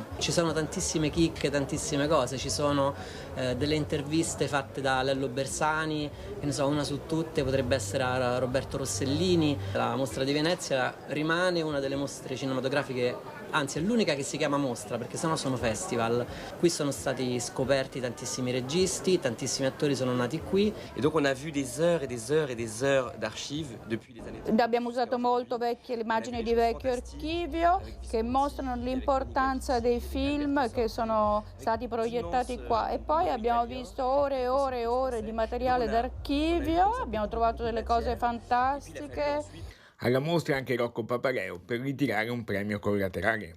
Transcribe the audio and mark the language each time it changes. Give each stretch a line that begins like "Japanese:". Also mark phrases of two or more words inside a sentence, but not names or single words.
Italian: Ci sono tantissime chicche, tantissime cose, ci sono delle interviste fatte da Lello Bersani, che ne so, una su tutte potrebbe essere a Roberto Rossellini. La mostra di Venezia rimane una delle mostre cinematografiche, anzi è l'unica che si chiama mostra, perché sennò sono festival. Qui sono stati scoperti tantissimi registi, tantissimi attori sono nati qui.
French: Et donc on a vu des heures et des heures et des heures d'archives depuis les années.
Italian: Abbiamo usato molto le immagini di vecchio archivio che mostrano l'importanza dei film che sono stati proiettati qua, e poi abbiamo visto ore e ore e ore di materiale d'archivio, abbiamo trovato delle cose fantastiche. Alla mostra anche Rocco Papareo per ritirare un premio collaterale.